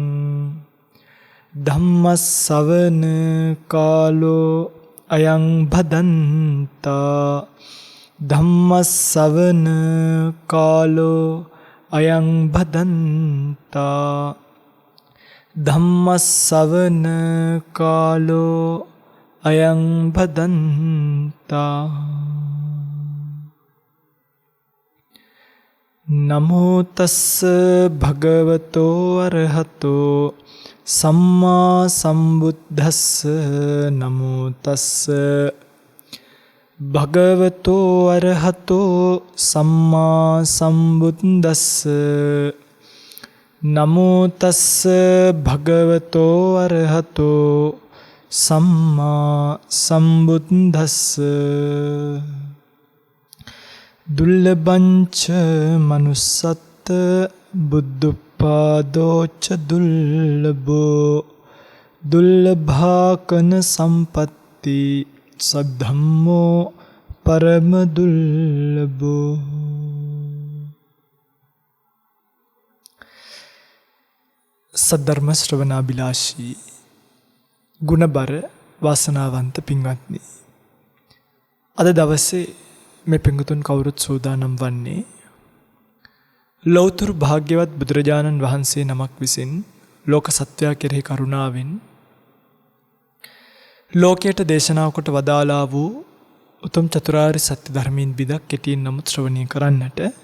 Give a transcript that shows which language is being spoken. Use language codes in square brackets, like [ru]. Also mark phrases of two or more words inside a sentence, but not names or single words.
[pi] धम्मश्रवण कालो अयं भदन्ता धम्मश्रवण कालो अयं भदन्ता धम्मश्रवण कालो अयं भदन्ता। नमो तस्स भगवतो अरहतो सम्मा सम्बुद्धस्स नमो तस्स भगवतो अरहतो सम्मा सम्बुद्धस्स नमो तस्स भगवतो अरहतो सम्मा सम्बुद्धस्स। दुर्लभञ्च मनुष्यत्व बुद्धोत्पादोच्च दुर्लभो दुर्लभाकन संपत्ति सद्धम्मो परम दुर्लभो। [si] සද්ධර්ම ශ්‍රවණාභිලාෂී ගුණබර වාසනාවන්ත පින්වත්නි, අද දවසේ මේ පින්වතුන් කවුරුත් සූදානම් වන්නේ ලෞතර භාග්‍යවත් බුදුරජාණන් වහන්සේ නමක් විසින් ලෝක සත්වයා කෙරෙහි කරුණාවෙන් ලෝකයට දේශනා කොට වදාළා වූ උතුම් චතුරාර්ය සත්‍ය ධර්මයෙන් බිදක් කෙටියෙන් නමුත් ශ්‍රවණය කරන්නට.